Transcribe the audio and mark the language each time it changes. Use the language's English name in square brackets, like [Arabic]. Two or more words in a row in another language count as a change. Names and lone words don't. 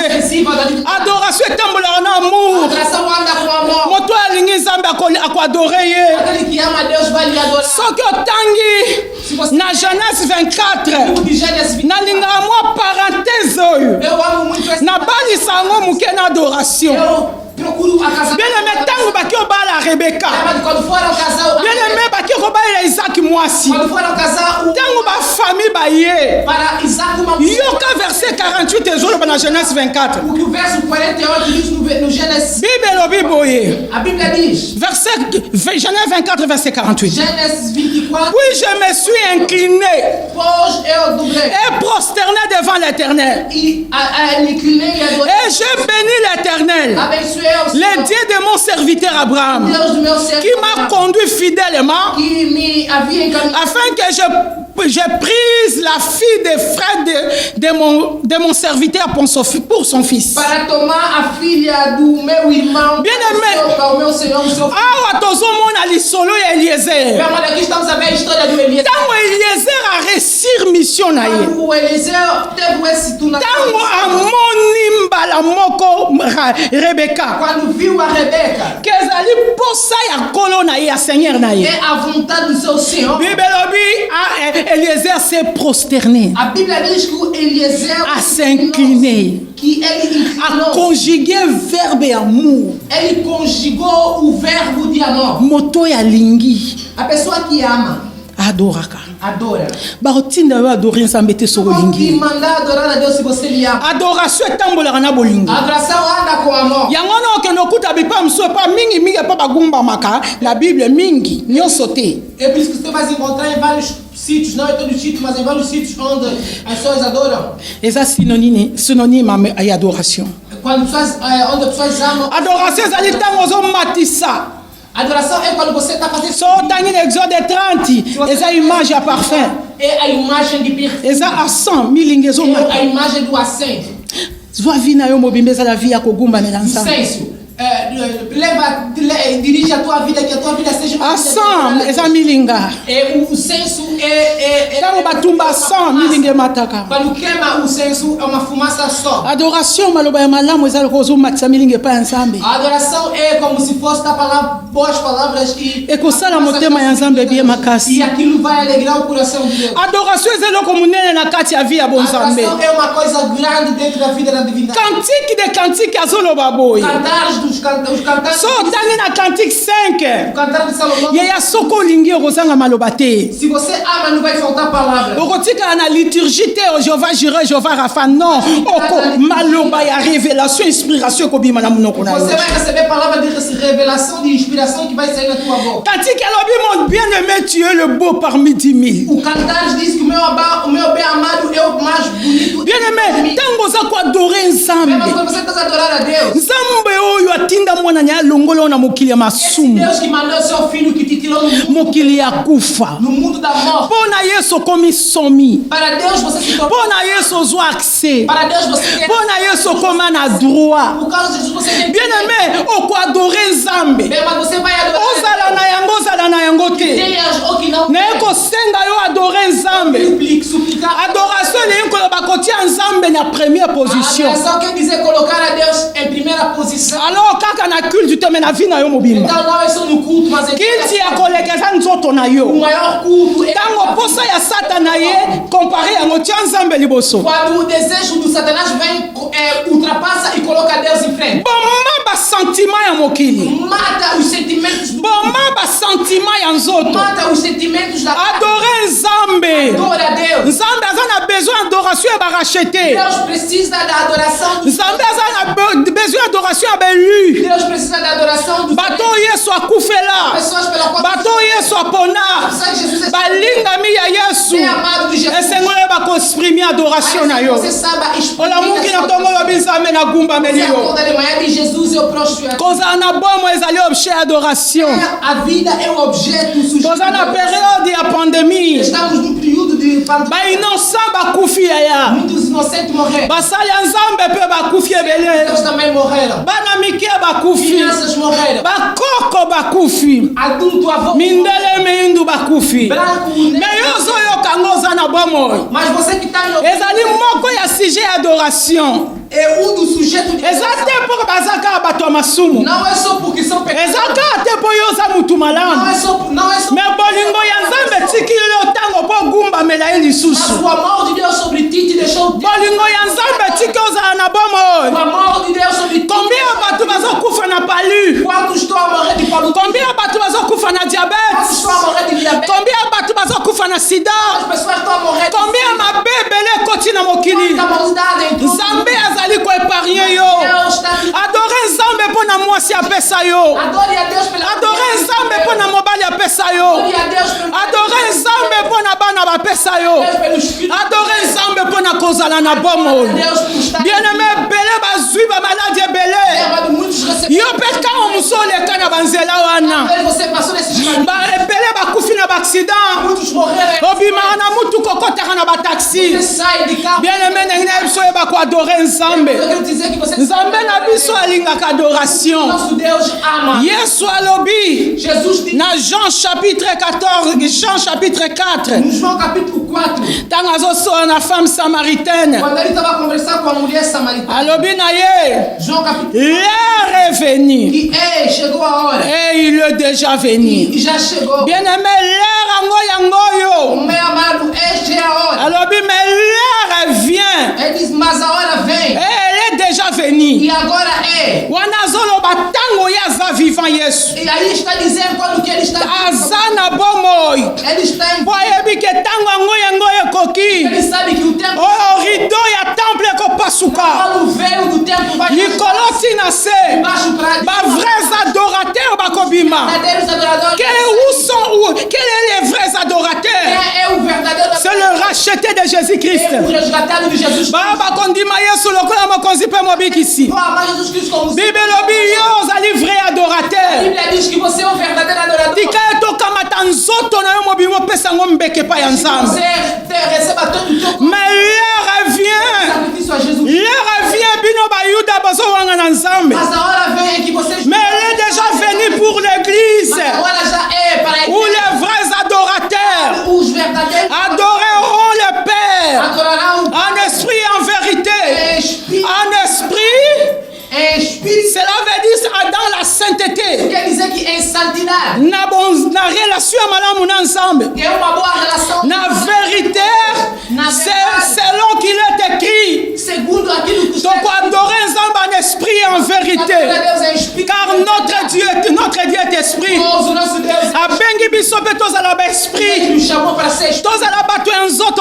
[Lingala] Adoration etambola na amour. Moto alingi nzambe akoadorer ye. Soki otangi na Genèse 24 na linga mwa parenthèse oyo na balisa ngo muke na adoration. [French] Bien aimé [Lingala] tango baki obala Rebecca. [Portuguese] Quando foram casar, [French] Bien-aimé, [Lingala] baki kobalela Isaac mwasi. [Portuguese] quando foram casar, [Lingala] Tango ba famille baye. [Portuguese] para Isaac uma [Lingala] Yoka verset 48 ezoloba na Genèse 24. [Portuguese] o que o verso 48 diz no Gênesis, [Lingala] Bible lobi boye. [Portuguese] a Bíblia diz, [French] Genèse 24 verset 48. [Portuguese] Gênesis 24, [French] Puis je me suis incliné [Portuguese] pois eu dobrei [French] et prosterné devant l'Éternel. [Portuguese] e inclinei e adorei, [French] Et je bénis l'Éternel, [Portuguese] abençoei o [French] le [Portuguese] Senhor, [French] Dieu de mon serviteur Abraham, [Portuguese] Deus do meu [French] qui m'a [Portuguese] servo, [French] conduit fidèlement [Portuguese] que me havia encaminhado [French] afin que je prise la fille des frères de mon serviteur pour son fils. [Portuguese] para tomar a filha do meu irmão, [French] Bien-aimé. [Portuguese] para o meu senhor, o seu filho. [Lingala] Awa tozomona lisolo ya Eliezer. [Portuguese] Meu amado, aqui estamos a ver a história do Eliezer. [Lingala] Tango Eliezer a [French] réussir mission [Lingala] na ye. [Portuguese] O Eliezer teve esse tunação. [Lingala] Tango amoni mbala moko Rebecca. [Portuguese] Quando viu a Rebeca, [Lingala] Que ezali posa ya kolo na ye ya seigneur na ye. [Portuguese] é a vontade do seu Senhor. [Lingala] Bible lobi Eliezer [French] s'est prosterné, [Portuguese] A Bíblia diz que o Eliezer [French] a s'incliner, [Portuguese] que ele a inclinou, [French] conjuguer verbe [Lingala] ya amour. [Portuguese] ele conjugou o verbo de amor. [Lingala] Moto ya lingi [Portuguese] A pessoa que ama, [Lingala] adoraka. [Portuguese] adora. [Lingala] Barotinda yo adorer nzambe te soko [Portuguese] Como que [Lingala] lingi. [Portuguese] mandar adorar a Deus se você lhe ama? [Lingala] Adoration etambolaka na bolingo. [Portuguese] A adoração anda com amor. [Lingala] Yango na okende okuta bipa mosusu epa mingi epa bagumbamaka na Bible mingi nyonso te. [Portuguese] É por isso que você vai encontrar em vários sítios, não em todos os sítios, mas em vários sítios onde as pessoas adoram. [Lingala] Eza synonyme ya adoration. [Portuguese] Quando pessoas, onde as pessoas amam. [Lingala] Adoration ezali ntango ozomatisa. [Portuguese] Adoração é quando você está fazendo. [Lingala] So otangi na Exode 30 eza image ya parfum. [Portuguese] É a imagem de perfume. [Lingala] Eza accent milingi [Portuguese] É [Lingala] ezomata. [Portuguese] a imagem do assento. [Lingala] Zwa vi na yo mobimba ezala vi ya kogumbanela nzambe. [Portuguese] Senso. Dirige a tua vida, que a tua vida seja uma vida [Lingala] Accent [Portuguese] de [Lingala] eza milinga. [Portuguese] o senso é [Lingala] Ntango batumba accent milingi emataka. [Portuguese] quando queima o senso é uma fumaça só. [Lingala] Adoration maloba ya malamu eza lokola ozomatisa milingi epai ya nzambe. [Portuguese] A adoração é como se fosse dar boas palavras e [Lingala] ekosala motema ya nzambe ebie [Portuguese] e [Lingala] makasi. [Portuguese] aquilo vai alegrar o coração de Deus. [Lingala] Adoration eza eloko monene na kati ya vi ya [Portuguese] A [Lingala] bonzambe. [Portuguese] adoração é uma coisa grande dentro da vida da divindade. [Lingala] Cantique de cantique azoloba boye. [Portuguese] Cantares os cantantes. [Lingala] So otangi na cantique 5 [Portuguese] O cantar de Salomão. [Lingala] yaya soko olingi okozanga maloba te. [Portuguese] Se você ama, não vai faltar palavras. [Lingala] okotikala na liturgie te o Jehova Jireh Jehova Rapha non oko maloba ya [French] révélation inspiration [Lingala] ekobima na monoko na yo. [Portuguese] Você vai receber palavra de revelação, de inspiração que vai sair na tua boca. [Lingala] Cantique elobi [French] mon bien-aimé tu es le beau parmi 10 000. [Portuguese] O cantar diz que o meu bem amado é o mais bonito. [French] Bien-aimé [Lingala] ntango oza koadore [Portuguese] Mas [Lingala] nzambe [Portuguese] quando você está a adorar a Deus, [Lingala] nzambe oyo atinda mwana na ye alongoli na mokili ya [Portuguese] esse [Lingala] masumu [Portuguese] Deus que mandou seu filho que te tirou [Lingala] mokili ya kufa [Portuguese] no mundo da morte. [Lingala] mpo na yesu okomi somi [Portuguese] Para Deus você se tornou. [Lingala] mpo na yesu ozwa accès [Portuguese] Para Deus você tem. [Lingala] mpo na yesu okoma na droit. [Portuguese] Por causa de Jesus você tem. [French] Bien-aimé [Lingala] okoadore nzambe [Portuguese] Bem, mas você vai adorar. [Lingala] ozala na yango ozala na yango te [Portuguese] Tem ou que não. [Lingala] naye kosenga yo adore nzambe. [Portuguese] Suplicar. [Lingala] Adoration elingi koloba kotia nzambe na première [Portuguese] A [Lingala] position. [Portuguese] adoração quer dizer colocar a Deus em primeira posição. [Lingala] alors kaka na culte te me na vi na yo mobimba [Portuguese] Então não é só no culto, mas [Lingala] kiti ya koleka eza nzoto na [Portuguese] o [Lingala] yo [Portuguese] maior culto é [Lingala] ntango posa ya satana ye kompare yango tia nzambe liboso [Portuguese] quando o desejo do Satanás vem, ultrapassa e coloca Deus em frente. [Lingala] boma basentima ya mokili [Portuguese] Mata os sentimentos do [Lingala] boma basentima ya nzoto [Portuguese] mata os sentimentos da [Lingala] adore nzambe [Portuguese] Adora a Deus. [Lingala] nzambe aza na besoin adoration ya barachete [Portuguese] Deus precisa da adoração do [Lingala] nzambe aza na besoin adoration ya belu [Portuguese] Deus precisa da adoração do [Lingala] bato yesu akufela [Portuguese] pessoas pela qual [Lingala] bato yesu apona [Portuguese] sabe Jesus é [Lingala] balingami ya yesu [Portuguese] bem amado de Jesus. [Lingala] esengoli bakoexprime adoration na yo [Portuguese] Você sabe [Lingala] olamuki na ntongo oyobi nzambe nagumbameli [Portuguese] Você [Lingala] yo [Portuguese] acorda de manhã e Jesus é o próximo. [Lingala] kozala na bomo ezali objet ya adoration [Portuguese] A vida é um objeto sujeito. [Lingala] toza na periode ya pandemie [Portuguese] Estamos num período de pandemia. [Lingala] bainocent bakufi yaya [Portuguese] Muitos inocentes morreram. [Lingala] basali ya nzambe mpe bakufi ebele [Portuguese] Eles também morreram. [Lingala] bana mike bakufi [Portuguese] Crianças morreram. [Lingala] bakoko bakufi [Portuguese] Adulto, avô, [Lingala] mindele meindu bakufi [Portuguese] branco, [Lingala] me [Portuguese] negro. [Lingala] yo ozoyoka ngo oza na bomo [Portuguese] Mas você que está no... [Lingala] ezali moko ya sujet ya adoration [Portuguese] É um do sujeito de... [Lingala] eza te mpo baza kaka bato ya masumu [Portuguese] Não é só porque são [Lingala] eza [Portuguese] pecadores. [Lingala] kaka te mpo yo oza mutu [Portuguese] Não [Lingala] malamu [Portuguese] é só... [Lingala] me bolingo ya nzambe tikili yo ntango mpo ogumbamela ye [Portuguese] Mas [Lingala] lisusu [Portuguese] o amor de Deus sobre ti te deixou... [Lingala] bolingo ya nzambe tiki ozala na bomo [Portuguese] O amor de Deus sobre ti... [Lingala] combien ya bato bazokufa na palu [Portuguese] Quantos estão a morrer de palo? [Lingala] combien na sida. [Portuguese] As pessoas estão a morrer. [Lingala] Combien mabe ebele ekoti na mokili. [Portuguese] Muita maldade em tudo. [Lingala] Nzambe azali koepargne yo. [Portuguese] Deus está te... [Lingala] Adore Nzambe mpo na mwasi apesa yo. [Portuguese] Adore a Deus pela [Lingala] Adore Nzambe mpo na mobali apesa yo. [Portuguese] Adore a Deus pelo [Lingala] Adore Nzambe mpo na bana bapesa yo. [Portuguese] Deus pelo Espírito. [Lingala] Adore Nzambe mpo na kozala na bomoi. [Portuguese] Deus por estar. [French] Bien-aimé [Lingala] ebele bazwi bamaladi ebele. [Portuguese] Leva muitos receber. [Lingala] Yo mpe ntango mosu oleka na banzela wana. [Portuguese] Você passou nesses caminhos. [Lingala] Ebele bakufi na baaccident. [Portuguese] Muitos morreram. [Lingala] Obimaka na mutu kokotaka na bataxi. [Portuguese] Você sai de carro. [French] Bien-aimé [Lingala] ndenge na biso oyeba koadore Nzambe. [Portuguese] Eu quero dizer que você [Lingala] Nzambe na biso alingaka adoration. [Portuguese] nosso Deus ama. [Lingala] Yesu alobi [Portuguese] Jesus disse [Lingala] na Jean chapitre 14, Jean chapitre 4, [Portuguese] no João capítulo 4, [Lingala] ntango azosola na [French] femme samaritaine, [Portuguese] quando ele estava conversando com a mulher samaritana. [Lingala] alobi na ye, [Portuguese] João capítulo [French] l'heure est venue [Portuguese] que ei, chegou a hora. [French] et il est déjà venu. [Portuguese] E já chegou. [French] Bien-aimé, l'heure yango [Portuguese] O [Lingala] yo. [Portuguese] meu amado, esta é a hora. [French] Alobi mais l'heure vient [Portuguese] Ele diz, mas a hora [French] et [Portuguese] vem. [French] elle est déjà venue. [Portuguese] E agora é. [Lingala] Wana azoloba ntango ye aza vivant Yesu. [Portuguese] E aí está dizendo quando que ele está. [Lingala] Aza na bomoi. [Portuguese] Ele está em. [Lingala] Po ayebi ke ntango yango ekoki. [Portuguese] Ele sabe que o tempo. [Lingala] Oh, rideau ya temple ekopasuka. [Portuguese] Quando o véu do tempo vai. [Lingala] Likolo tina se. [Portuguese] Embaixo para. [Lingala] Ba [French] vrais adorateurs [Lingala] bakobima. [Portuguese] Verdadeiros adoradores. [French] Quels sont les vrais adorateurs? [Portuguese] Quem é o verdadeiro [French] C'est le racheté de Jésus-Christ. [Portuguese] É o resgatado de Jesus. [Lingala] Ba bakondima Yesu lokola mokonzi mpe mobikisi. [Portuguese] Oh, amar Jesus Cristo como Senhor. [Lingala] Bible lobi yo ozali vrai [Portuguese] A [Lingala] adorateur. [Portuguese] Bíblia diz que você é um verdadeiro adorador. [Lingala] Tika etokamata nzoto na yo mobimo opesa yango mbeke epai ya Nzambe. [Portuguese] Você receba todo o teu [French] Mais l'heure vient. [Portuguese] sacrifício a Jesus. [French] L'heure vient [Lingala] bino bayuda bazowanga na Nzambe. [Portuguese] Mas a hora vem em que vocês. [French] Mais elle est déjà venue pour l'église [Portuguese] Mas a hora já é para a [French] où [Portuguese] igreja. [French] les vrais adorateurs [Portuguese] Os verdadeiros [French] adoreront le Père [Portuguese] adorarão [French] en esprit et en vérité. [Portuguese] em espírito. [French] En esprit, [Portuguese] Em espírito. [French] cela veut dire dans la sainteté. [Portuguese] Quer dizer que em santidade. [Lingala] Na relation malamu na Nzambe. [Portuguese] É uma boa relação. [French] Na vérité, c'est selon qu'il est écrit. [Portuguese] Segundo aquilo que [French] Donc adorer Nzambe en esprit et en vérité. [Portuguese] Deus é espírito. [French] Car notre Dieu est esprit. [Portuguese] O nosso Deus [Lingala] Abengi biso mpe tozala baesprit. [Portuguese] nos chamou para ser espírito. [Lingala] Tozala bato ya nzoto